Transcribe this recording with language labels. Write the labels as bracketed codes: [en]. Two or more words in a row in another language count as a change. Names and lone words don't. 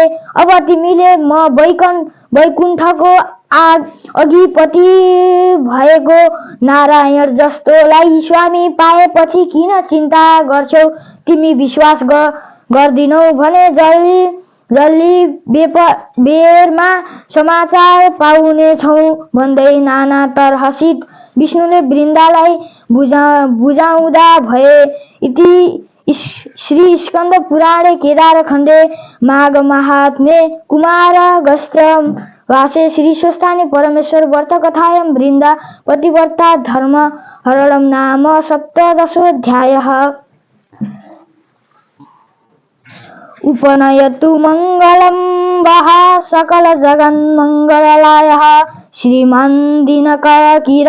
[ne] अब तिमीले म वैकुण्ठको अधिपति भएको नारायण जस्तोलाई स्वामी पाएपछि किन चिन्ता गर्छौ? तिमी विश्वास गर्दिनौ भने जल्दी बेरमा समाचार पाउनेछौ भन्दै नाना तरहसित विष्णुले वृन्दालाई बुझाउँदा भए। [sa] इति श्री स्कन्द पुराणे केदार खण्डे माघ महात्म्ये कुमारगस्त्र वासे श्री स्वस्थाने परमेश्वर व्रत कथायां वृन्दा पतिव्रता धर्म हरणं नाम 17 उपनयतु मङ्गलं वः सकल जगन्मङ्गलायः श्रीमान् दिनकर